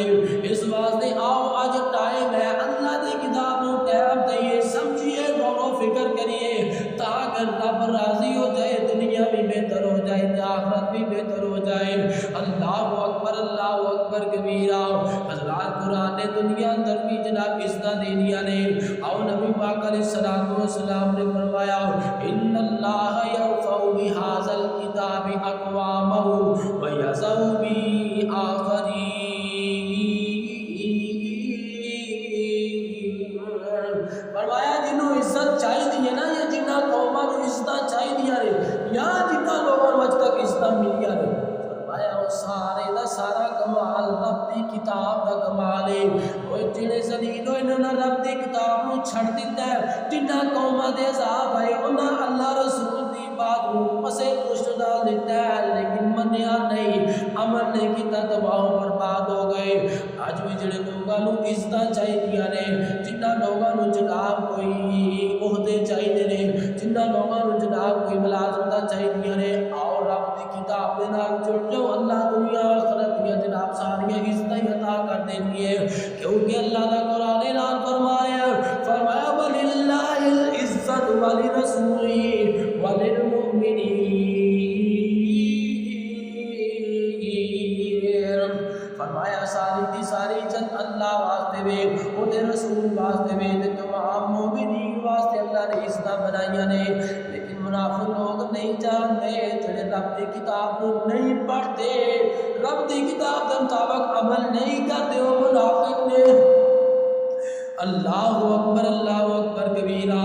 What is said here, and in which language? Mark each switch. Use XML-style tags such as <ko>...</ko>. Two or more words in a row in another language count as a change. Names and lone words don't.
<pa>اس واسطے آؤ اج ٹائم ہے اللہ دی کتاب نو ٹائم دئیے، سمجھیے، غور و فکر کریے تاکہ رب راضی ہو جائے، دنیا بھی بہتر ہو جائے، آخرت بھی بہتر ہو جائے۔</pa> <ar>اللہ اکبر کبیرہ۔</ar> <pa>حضرات قرآن نے دنیا اندر بھی جناب عزتاں دینیاں نے۔ اور نبی پاک</pa> <ar>علیہ الصلوۃ والسلام</ar> <pa>نے فرمایا</pa> <ar>ان اللہ یرفع بہذا الکتاب اقواما ویضع بہ آخرین،</ar> <pa>فرمایا جنہوں عزت چاہیے نا، یا جنہ قوماں نوں عزت چاہیے نے، یا جنہ لوگوں نوں اج تک عزت ملیاں نے، فرمایا وہ سارے دا سارا کمال رب دی کتاب دا کمال ہے۔ وہ جڑے ذلیل ہوئے انہاں رب دی کتاب نوں چھڑ دتا ہے، جنہ قوماں دے عذاب آئے انہاں اللہ رسول دی بات نوں پسے پشت ڈال دیتا ہے، لیکن منیا نہیں، عمل نہیں کیتا، تباہ و برباد ہو گئے۔ اج بھی جڑے لوگاں نوں عزتاں چاہیدیاں نے، جنہ لوگاں نوں جناب کوئی عہدے چاہیدے نے، جنہ لوگاں نوں جناب کوئی ملازمتاں چاہیدیاں نے، آؤ رب دی کتاب دے نال جڑ جاؤ، اللہ دنیا آخرت دی جناب ساریاں عزتاں عطا کر دینی ہے، کیونکہ اللہ دا قرآن اعلان فرمایا</pa> <ar>وَلِلَّهِ الْعِزَّةُ وَلِرَسُولِهِ وَلِلْمُؤْمِنِينَ،</ar> <pa>فرمایا ساری دی ساری عزت اللہ واسطے وے، او دے رسول واسطے وے، تے تمام مومنین واسطے اللہ نے عزتاں بنائیاں نے۔</pa> <ur>لیکن منافق لوگ نہیں جانتے،</ur> <pa>جڑے رب دی کتاب</pa> <ur>کو نہیں پڑھتے، رب دی کتاب کے مطابق عمل نہیں کرتے، وہ منافق نے۔</ur> <ar>اللہ اکبر کبیرہ۔</ar>